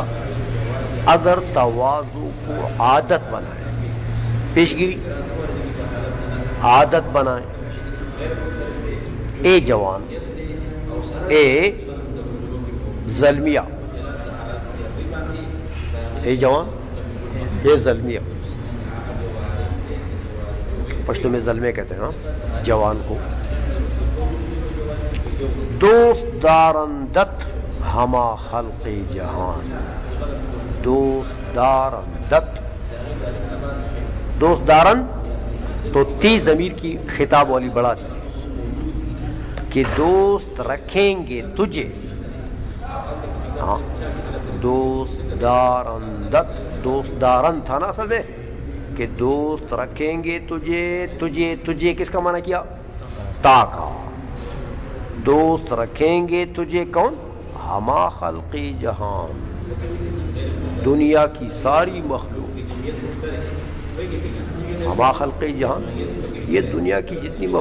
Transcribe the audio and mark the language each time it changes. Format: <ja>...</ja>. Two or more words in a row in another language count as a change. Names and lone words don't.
<ur>اگر تواضع کو عادت بنائیں، پیش گیری عادت بنائیں، اے جوان،</ur> <ps>اے زلمیہ،</ps> <ur>اے جوان،</ur> <ps>اے زلمیہ،</ps> <ur>پشتو میں زلمے کہتے ہیں ہاں جوان کو۔</ur> <fa>دوست دارندت ہما خلق جہان، دوست دارندت، دوست دارن</fa> <ur>تو تی ضمیر کی خطاب والی بڑھا دی کہ دوست رکھیں گے تجھے، ہاں</ur> <fa>دوست دارندت، دوست دارن</fa> <ur>تھا نا اصل میں، کہ دوست رکھیں گے تجھے، تجھے تجھے کس کا معنی کیا؟ تا کا، دوست رکھیں گے تجھے کون؟</ur> <fa>ہما خلقی جہان،</fa> <ur>دنیا کی ساری مخلوق،</ur> <fa>ہما خلقی جہان،</fa> <ur>یہ دنیا کی جتنی مخلوق</ur>